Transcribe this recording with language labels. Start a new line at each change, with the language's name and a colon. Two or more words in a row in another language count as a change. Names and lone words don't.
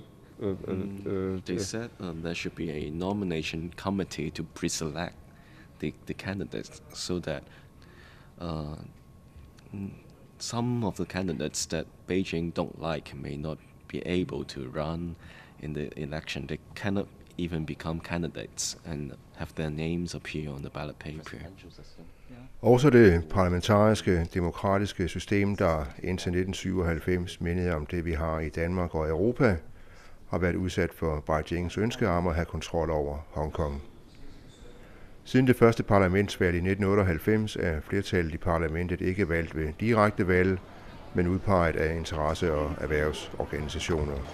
English: they said there should be a nomination committee to pre-select the candidates, so that some of the candidates that Beijing don't like may not be able to run in the election. They cannot even become candidates and have their names appear on the ballot paper.
Danish: Også det parlamentariske, demokratiske system, der indtil 1997 mindede om det, vi har i Danmark og Europa, har været udsat for Beijings ønske om at have kontrol over Hongkong. Siden det første parlamentsvalg i 1998 er flertallet i parlamentet ikke valgt ved direkte valg, men udpeget af interesse- og erhvervsorganisationer.